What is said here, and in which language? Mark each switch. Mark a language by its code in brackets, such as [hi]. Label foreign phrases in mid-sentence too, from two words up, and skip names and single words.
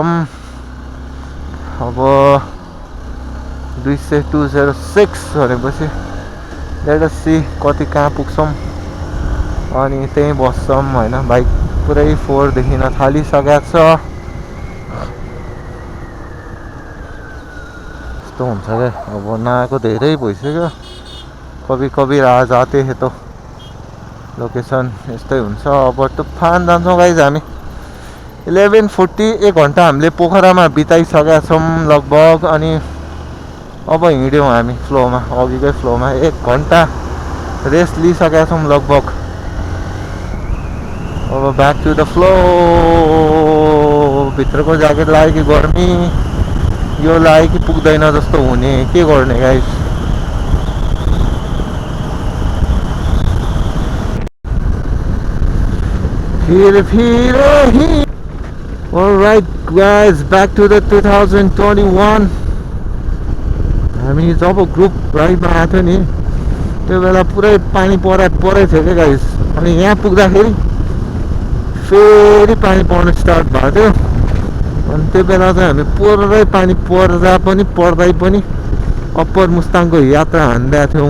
[ne] अब 206 भनेपछि [en] let us see [ne] कति कहाँ पुग्छौँ, अनि त्यहीँ बस्छौँ होइन। बाइक पुरै फोहोर देखिन थालिसकेको छ। यस्तो हुन्छ क्या, अब नआएको धेरै भइसक्यो। [hi] कभी कभी आ जाते है तो [ne] लोकेसन यस्तै हुन्छ। अब तुफान जान्छौँ गाइज हामी। 11:40 1 घन्टा हामीले पोखरामा बिताइसकेका छौँ लगभग। अनि अब हिँड्यौँ हामी फ्लोमा, अघिकै फ्लोमा 1 घन्टा रेस्ट लिइसकेका छौँ लगभग। अब [en] back to the flow. [ne] भित्रको ज्याकेट लाग्यो कि गर्मी, यो लाग्यो कि पुग्दैन जस्तो हुने, के गर्ने गाइस। [en] Alright guys, back to the 2021. [ne] हामी जब ग्रुप राइडमा आएको थियो नि, त्यो बेला पुरै पानी परेको थियो क्या गाइस। अनि यहाँ पुग्दाखेरि फेरि पानी पर्न स्टार्ट भएको थियो। अनि त्यो बेला चाहिँ हामी पुरै पानी पर्दा पनि पर्दै पनि अप्पर मुस्ताङको यात्रा हान्दैका थियौँ।